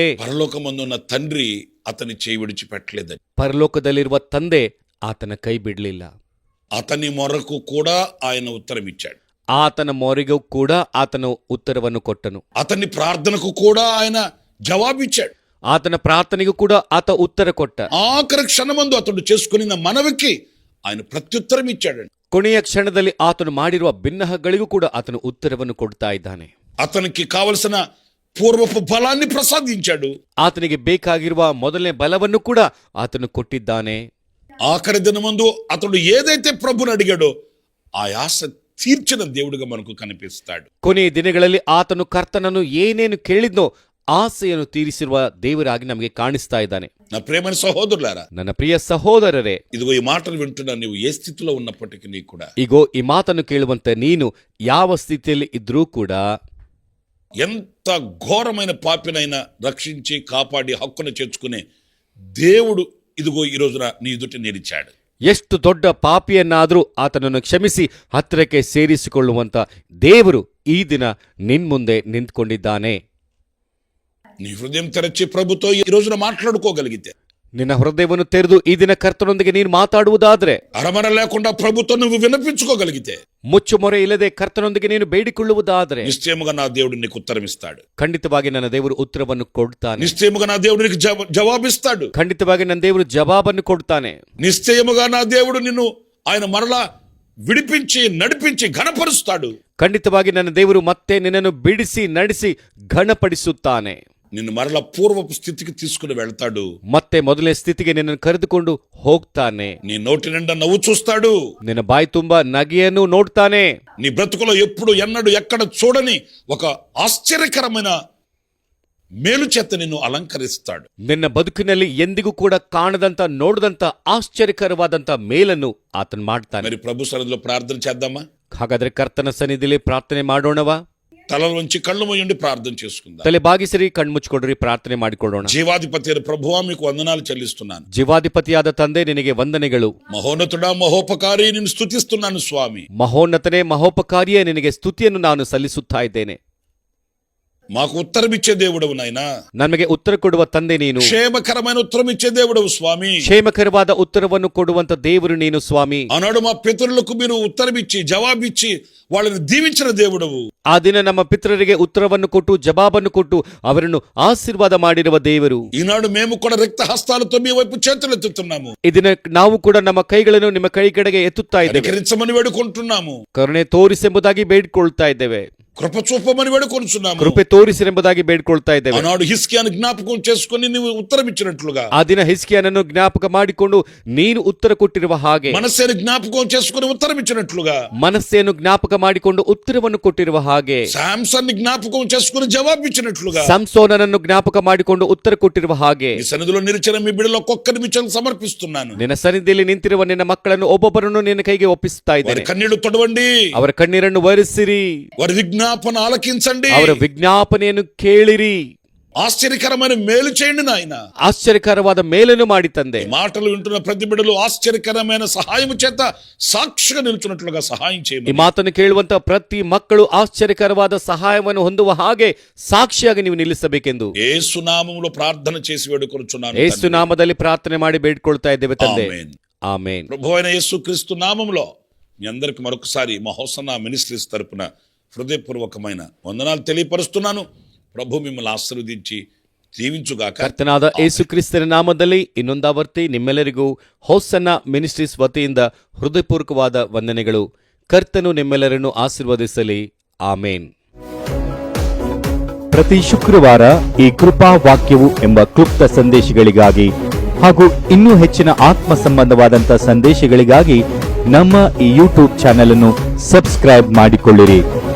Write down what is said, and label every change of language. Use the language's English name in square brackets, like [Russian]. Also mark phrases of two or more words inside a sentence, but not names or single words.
[Telugu] పరలోకమందున్న తండ్రి అతని చేయి విడిచిపెట్టలేదని, [Kannada] ಪರಲೋಕದಲ್ಲಿರುವ ತಂದೆ ಆತನ ಕೈ ಬಿಡಲಿಲ್ಲ. [Telugu] అతని మొరకు కూడా ఆయన ఉత్తరం ఇచ్చాడు. [Kannada] ಆತನ ಮೊರೆಗೂ ಕೂಡ ಆತನು ಉತ್ತರವನ್ನು ಕೊಟ್ಟನು. [Telugu] అతని ప్రార్థనకు కూడా ఆయన జవాబిచ్చాడు. [Kannada] ಆತನ ಪ್ರಾರ್ಥನೆಗೂ ಕೂಡ ಆತ ಉತ್ತರ ಕೊಟ್ಟ. [Telugu] ఆఖరి క్షణమందు అతడు చేసుకున్న మనవికి ఆయన ప్రత్యుత్తరం ఇచ్చాడు. [Kannada] ಕೊನೆಯ ಕ್ಷಣದಲ್ಲಿ ಆತನು ಮಾಡಿರುವ ಭಿನ್ನಹಗಳಿಗೂ ಕೂಡ ಆತನು ಉತ್ತರವನ್ನು ಕೊಡ್ತಾ ಇದ್ದಾನೆ. [Telugu] అతనికి కావలసిన పూర్వపు బలాన్ని ప్రసాదించాడు. [Kannada] ಆತನಿಗೆ ಬೇಕಾಗಿರುವ ಮೊದಲನೇ ಬಲವನ್ನು ಕೂಡ ಆತನು ಕೊಟ್ಟಿದ್ದಾನೆ. [Telugu] ఆఖరి దినమందు అతడు ఏదైతే ప్రభుని అడిగాడో ఆ ఆశ తీర్చిన దేవుడిగా మనకు కనిపిస్తాడు. [Kannada] ಕೊನೆಯ ದಿನಗಳಲ್ಲಿ ಆತನು ಕರ್ತನನ್ನು ಏನೇನು ಕೇಳಿದ್ನೋ ಆಸೆಯನ್ನು ತೀರಿಸಿರುವ ದೇವರಾಗಿ ನಮಗೆ ಕಾಣಿಸ್ತಾ ಇದ್ದಾನೆ. [Telugu] నా ప్రియమైన సహోదరులారా, [Kannada] ನನ್ನ ಪ್ರಿಯ ಸಹೋದರರೇ, [Telugu] ఇదిగో ఈ మాటలు వింటున్నా నీవు ఏ స్థితిలో ఉన్నప్పటికీ నీ కూడా [Kannada] ಈಗೋ ಈ ಮಾತನ್ನು ಕೇಳುವಂತೆ ನೀನು ಯಾವ ಸ್ಥಿತಿಯಲ್ಲಿ ಇದ್ರೂ ಕೂಡ, [Telugu] ఎంత ఘోరమైన పాపినైనా రక్షించి కాపాడి హక్కును చేర్చుకునే దేవుడు ఇదిగో ఈ రోజున నీ ఎదుట నిలిచాడు. [Kannada] ಎಷ್ಟು ದೊಡ್ಡ ಪಾಪಿಯನ್ನಾದರೂ ಆತನನ್ನು ಕ್ಷಮಿಸಿ ಹತ್ತಿರಕ್ಕೆ ಸೇರಿಸಿಕೊಳ್ಳುವಂತ ದೇವರು ಈ ದಿನ ನಿನ್ಮುಂದೆ ನಿಂತ್ಕೊಂಡಿದ್ದಾನೆ. [Telugu] నీ హృదయం తెరచి ప్రభుతో ఈ రోజున మాట్లాడుకోగలిగితే, [Kannada] ನಿನ್ನ ಹೃದಯವನ್ನು ತೆರೆದು ಈ ದಿನ ಕರ್ತನೊಂದಿಗೆ ನೀನು ಮಾತಾಡುವುದಾದ್ರೆ, [Telugu] అరమర లేకుండా ప్రభుతో నువ్వు వినిపించుకోగలిగితే, [Kannada] ಮುಚ್ಚುಮೊರೆ ಇಲ್ಲದೆ ಕರ್ತನೊಂದಿಗೆ ನೀನು ಬೇಡಿಕೊಳ್ಳುವುದಾದ್ರೆ, [Telugu] నిశ్చయముగా నా దేవుడు నీకు ఉత్తరం ఇస్తాడు. [Kannada] ಖಂಡಿತವಾಗಿ ನನ್ನ ದೇವರು ಉತ್ತರವನ್ನು ಕೊಡ್ತಾನೆ. [Telugu] నిశ్చయముగా నా దేవుడు నీకు జవాబిస్తాడు. [Kannada] ಖಂಡಿತವಾಗಿ ನನ್ನ ದೇವರು ಜವಾಬನ್ನು ಕೊಡ್ತಾನೆ. [Telugu] నిశ్చయముగా నా దేవుడు నిన్ను ఆయన మరలా విడిపించి నడిపించి ఘనపరుస్తాడు. [Kannada] ಖಂಡಿತವಾಗಿ ನನ್ನ ದೇವರು ಮತ್ತೆ ನಿನ್ನನ್ನು ಬಿಡಿಸಿ ನಡೆಸಿ ಘನಪಡಿಸುತ್ತಾನೆ. [Telugu] నిన్ను మరలా పూర్వపు స్థితికి తీసుకుని వెళ్తాడు. [Kannada] ಮತ್ತೆ ಮೊದಲನೇ ಸ್ಥಿತಿಗೆ ನಿನ್ನನ್ನು ಕರೆದುಕೊಂಡು ಹೋಗ್ತಾನೆ. [Telugu] నీ నోటి నిండా నవ్వు చూస్తాడు. [Kannada] ನಿನ್ನ ಬಾಯಿ ತುಂಬಾ ನಗೆಯನ್ನು ನೋಡ್ತಾನೆ. [Telugu] నీ బ్రతుకులో ఎప్పుడు ఎన్నడూ ఎక్కడ చూడని ఒక ఆశ్చర్యకరమైన మేలు చేత నిన్ను అలంకరిస్తాడు. [Kannada] ನಿನ್ನ ಬದುಕಿನಲ್ಲಿ ಎಂದಿಗೂ ಕೂಡ ಕಾಣದಂತ ನೋಡದಂತ ಆಶ್ಚರ್ಯಕರವಾದಂತ ಮೇಲನ್ನು ಆತನು ಮಾಡ್ತಾನೆ. [Telugu] మరి ప్రభు సన్నిధిలో ప్రార్థన చేద్దామా? [Kannada] ಹಾಗಾದ್ರೆ ಕರ್ತನ ಸನ್ನಿಧಿಯಲ್ಲಿ ಪ್ರಾರ್ಥನೆ ಮಾಡೋಣವಾ? [Telugu] తలలోంచి కళ్ళు మూయండి, ప్రార్థన చేసుకుందాం. [Kannada] ತಲೆ ಬಾಗಿಸಿರಿ, ಕಣ್ಮುಚ್ಕೊಡ್ರಿ, ಪ್ರಾರ್ಥನೆ ಮಾಡಿಕೊಳ್ಳೋಣ. [Telugu] జీవాధిపతి అయిన ప్రభువా, మీకు వందనాలు చెల్లిస్తున్నాను. [Kannada] ಜೀವಾಧಿಪತಿಯಾದ ತಂದೆ, ನಿನಗೆ ವಂದನೆಗಳು. [Telugu] మహోన్నతుడా, మహోపకారి, నిన్ను స్తుతిస్తున్నాను స్వామి. [Kannada] ಮಹೋನ್ನತನೇ, ಮಹೋಪಕಾರಿಯೇ, ನಿನಗೆ ಸ್ತುತಿಯನ್ನು ನಾನು ಸಲ್ಲಿಸುತ್ತಾ ಇದ್ದೇನೆ. [Telugu] మాకు ఉత్తరం ఇచ్చే దేవుడవు నాయనా. [Kannada] ನಮಗೆ ಉತ್ತರ ಕೊಡುವ ತಂದೆ ನೀನು. [Telugu] క్షేమకరమైన ఉత్తరం ఇచ్చే దేవుడవు స్వామి. [Kannada] ಕ್ಷೇಮಕರವಾದ ಉತ್ತರವನ್ನು ಕೊಡುವಂತ ದೇವರು ನೀನು ಸ್ವಾಮಿ. [Telugu] ఆనాడు మా పితరులకు మీరు ఉత్తరం ఇచ్చి జవాబిచ్చి వాళ్ళని దీవించిన దేవుడవు. [Kannada] ಆ ದಿನ ನಮ್ಮ ಪಿತರರಿಗೆ ಉತ್ತರವನ್ನು ಕೊಟ್ಟು ಜವಾಬನ್ನು ಕೊಟ್ಟು ಅವರನ್ನು ಆಶೀರ್ವಾದ ಮಾಡಿರುವ ದೇವರು. [Telugu] ఈనాడు మేము కూడా రిక్త హస్తాలతో మీ వైపు చేతులెత్తుతున్నాము. [Kannada] ಇದನ್ನ ನಾವು ಕೂಡ ನಮ್ಮ ಕೈಗಳನ್ನು ನಿಮ್ಮ ಕೈ ಕಡೆಗೆ ಎತ್ತುತ್ತಾ ಇದ್ದೇವೆ. [Telugu] కనికరించమని వేడుకుంటున్నాము. [Kannada] ಕರುಣೆ ತೋರಿಸೆಂಬುದಾಗಿ ಬೇಡಿಕೊಳ್ತಾ ಇದ್ದೇವೆ. [Telugu] కృప చూపమని వేడుకొనుచున్నాము. [Kannada] ಕೃಪೆ ತೋರಿಸಿರೆಂಬುದಾಗಿ ಬೇಡಿಕೊಳ್ತಾ ಇದ್ದೇವೆ. [Telugu] ఆనాడు హిస్కియాను జ్ఞాపకం చేసుకొని ನೀವು ఉత్తరం ఇచ్చినట్లుగా, [Kannada] ಆ ದಿನ ಹಿಸ್ಕಿಯನನ್ನು ಜ್ಞಾಪಕ ಮಾಡಿಕೊಂಡು ನೀನು ಉತ್ತರ ಕೊಟ್ಟಿರುವ ಹಾಗೆ, [Telugu] మనస్సేను జ్ఞాపకం చేసుకొని ఉత్తరం ఇచ్చినట్లుగా, [Kannada] ಮನಸ್ಸನ್ನು ಜ್ಞಾಪಕ ಮಾಡಿಕೊಂಡು ಉತ್ತರವನ್ನು ಕೊಟ್ಟಿರುವ ಹಾಗೆ, [Telugu] శాంసన్ జ్ఞాపకం చేసుకొని జవాబిచ్చినట్లుగా, [Kannada] ಸಂಸೋನನನ್ನು ಜ್ಞಾಪಕ ಮಾಡಿಕೊಂಡು ಉತ್ತರ ಕೊಟ್ಟಿರುವ ಹಾಗೆ, [Telugu] ఈ సన్నిధిలో నిలిచిన మీ బిడ్డలో ఒక్కొక్కరి మిచ్చలు సమర్పిస్తున్నాను. [Kannada] ನಿನ್ನ ಸನ್ನಿಧಿಯಲ್ಲಿ ನಿಂತಿರುವ ನಿನ್ನ ಮಕ್ಕಳನ್ನು ಒಬ್ಬೊಬ್ಬರನ್ನು ನಿನ್ನ ಕೈಗೆ ಒಪ್ಪಿಸ್ತಾ [Telugu] వారి [Kannada] ಇದ್ದೇನೆ. [Telugu] కన్నీళ్లు తొడవండి, [Kannada] ಅವರ ಕಣ್ಣೀರನ್ನು ಒರೆಸಿರಿ, [Telugu] వారి విజ్ఞాపన ఆలకించండి, [Kannada] ಅವರ ವಿಜ್ಞಾಪನೆಯನ್ನು ಕೇಳಿರಿ, [Telugu] ఆశ్చర్యకరమైన మేలు చేయండి నాయన. [Kannada] ಆಶ್ಚರ್ಯಕರವಾದ ಮೇಲನ್ನು ಮಾಡಿ ತಂದೆ. [Telugu] ఈ మాటలు వింటున్న ప్రతి బిడ్డలు ఆశ్చర్యకరమైన సహాయం చేత సాక్షిగా నిలుచున్నట్లుగా సహాయం [Kannada] ಈ [Telugu] చేయమని, [Kannada] ಮಾತನ್ನು ಕೇಳುವಂತ ಪ್ರತಿ ಮಕ್ಕಳು ಆಶ್ಚರ್ಯಕರವಾದ ಸಹಾಯವನ್ನು ಹೊಂದುವ ಹಾಗೆ ಸಾಕ್ಷಿಯಾಗಿ ನೀವು ನಿಲ್ಲಿಸಬೇಕೆಂದು [Telugu] యేసు నామములో ప్రార్థన చేసి వేడుకొనుచున్నాను. [Kannada] ಯೇಸು ನಾಮದಲ್ಲಿ ಪ್ರಾರ್ಥನೆ ಮಾಡಿ ಬೇಡ್ಕೊಳ್ತಾ ಇದ್ದೇವೆ ತಂದೆ. [Telugu] ఆమేన్. [Kannada] ಆಮೇನ್. [Telugu] ప్రభువైన యేసుక్రీస్తు నామములో మీ అందరికి మరొకసారి మా హోసన్నా మినిస్ట్రీస్ తరపున హృదయపూర్వకమైన వందనాలు తెలియపరుస్తున్నాను. ప్రభు మిమ్మల్ని ఆశీర్వదించి దీవించుగాక. [Kannada] ಕರ್ತನಾದ ಯೇಸು ಕ್ರಿಸ್ತನ ನಾಮದಲ್ಲಿ ಇನ್ನೊಂದಾವರ್ತಿ ನಿಮ್ಮೆಲ್ಲರಿಗೂ ಹೋಸನ್ನ ಮಿನಿಸ್ಟ್ರೀಸ್ ವತಿಯಿಂದ ಹೃದಯಪೂರ್ವಕವಾದ ವಂದನೆಗಳು. ಕರ್ತನು ನಿಮ್ಮೆಲ್ಲರನ್ನು ಆಶೀರ್ವದಿಸಲಿ. ಆಮೇನ್. ಪ್ರತಿ ಶುಕ್ರವಾರ ಈ ಕೃಪಾ ವಾಕ್ಯವು ಎಂಬ ಕ್ಲುಪ್ತ ಸಂದೇಶಗಳಿಗಾಗಿ ಹಾಗೂ ಇನ್ನೂ ಹೆಚ್ಚಿನ ಆತ್ಮ ಸಂಬಂಧವಾದಂಥ ಸಂದೇಶಗಳಿಗಾಗಿ ನಮ್ಮ ಈ ಯೂಟ್ಯೂಬ್ ಚಾನೆಲ್ ಅನ್ನು ಸಬ್ಸ್ಕ್ರೈಬ್ ಮಾಡಿಕೊಳ್ಳಿರಿ.